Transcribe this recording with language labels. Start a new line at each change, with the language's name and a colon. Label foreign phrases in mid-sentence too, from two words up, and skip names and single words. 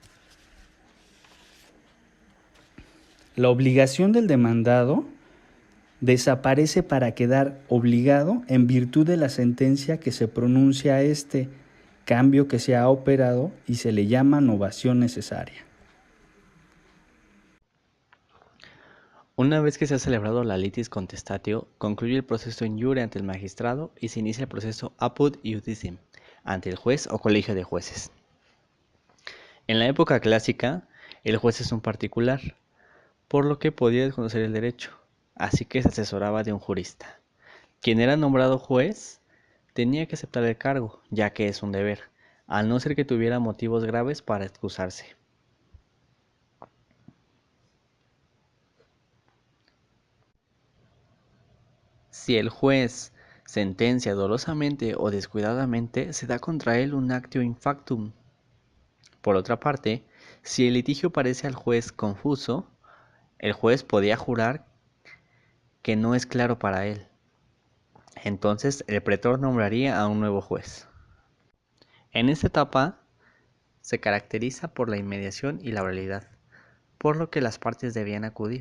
Spanish: La obligación del demandado desaparece para quedar obligado en virtud de la sentencia que se pronuncia a este cambio que se ha operado y se le llama novación necesaria. Una vez que se ha celebrado la
Latin: litis contestatio,
Spanish: concluye el proceso
Latin: in iure
Spanish: ante el magistrado y se inicia el proceso
Latin: apud iudicem
Spanish: ante el juez o colegio de jueces. En la época clásica, el juez es un particular, por lo que podía desconocer el derecho, así que se asesoraba de un jurista. Quien era nombrado juez tenía que aceptar el cargo, ya que es un deber, a no ser que tuviera motivos graves para excusarse. Si el juez sentencia dolosamente o descuidadamente, se da contra él un
Latin: actio in factum.
Spanish: Por otra parte, si el litigio parece al juez confuso, el juez podía jurar que no es claro para él. Entonces el pretor nombraría a un nuevo juez. En esta etapa se caracteriza por la inmediación y la brevedad, por lo que las partes debían acudir.